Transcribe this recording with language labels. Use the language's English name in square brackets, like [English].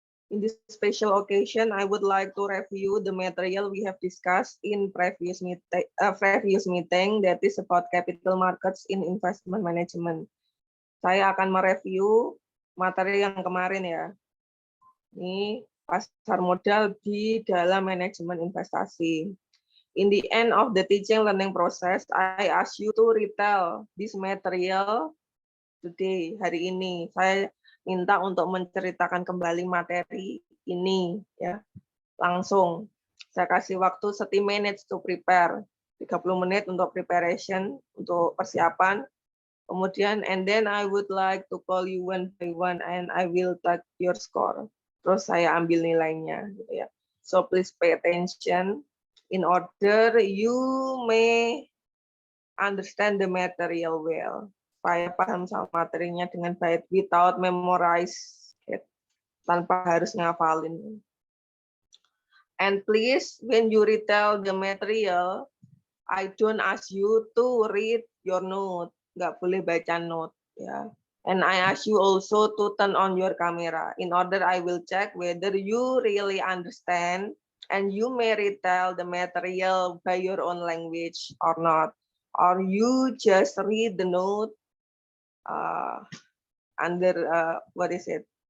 [English] In this special occasion, I would like to review the material we have discussed in previous meeting that is about capital markets in investment management. [Indonesian] Saya akan mereview materi yang kemarin ya. Ini pasar modal di dalam manajemen investasi. [English] In the end of the teaching learning process, I ask you to retell this material today, [Indonesian] hari ini. Saya minta untuk menceritakan kembali materi ini ya. Langsung. Saya kasih waktu [English] 30 minutes to prepare. [Indonesian] 30 menit untuk preparation, untuk persiapan. Kemudian, [English] and then I would like to call you one by one and I will take your score. [Indonesian] Terus saya ambil nilainya gitu ya. [English] So please pay attention in order you may understand the material well. [Indonesian] Supaya paham sama materinya dengan baik [English] without memorize it, [Indonesian] tanpa harus ngafalin. [English] And please when you retell the material, I don't ask you to read your note. [Indonesian] Nggak boleh baca note ya. [English] And I ask you also to turn on your camera in order I will check whether you really understand and you may retell the material by your own language or not. Or you just read the note under what is it?